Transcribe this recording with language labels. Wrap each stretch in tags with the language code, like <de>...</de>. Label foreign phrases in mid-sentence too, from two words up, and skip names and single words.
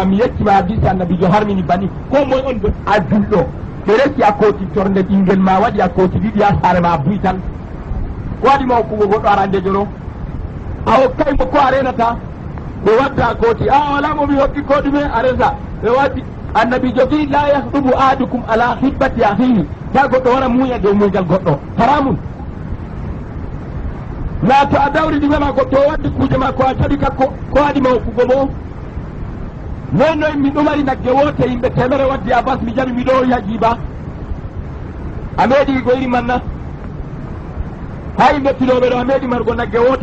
<ff>mi yeccima hadisi annabijo harmini banni ko moye on a julɗo ɓe resi a kooti torde ɓinguel ma waɗi a kooti ɗiɗi ha saare ma a buy tan ko waɗima hokkugo goɗɗo arandejo ɗo a hokkay mo ko a renata ɓe wadda a kooti wala momi hokki ko ɗume a resa ɓe waddi annabijo wi</ff> <ar>لا يخطب أحدكم على خطبة أخيه</ar> <ff>ta goɗɗo wara muuya dow muygal goɗɗo haramun na to a dawri ɗume ma goɗɗo o waddi kuuje ma ko a jaɓi ka ko waɗima hokkugo mo non noy min ɗo mari nagge wote yimɓe temere waddi a bas mi jaɓi miɗo ya jiiba a meeɗi goyri manna ha yimɓe filoɓe ɗo a meeɗi margo nagge wote</ff>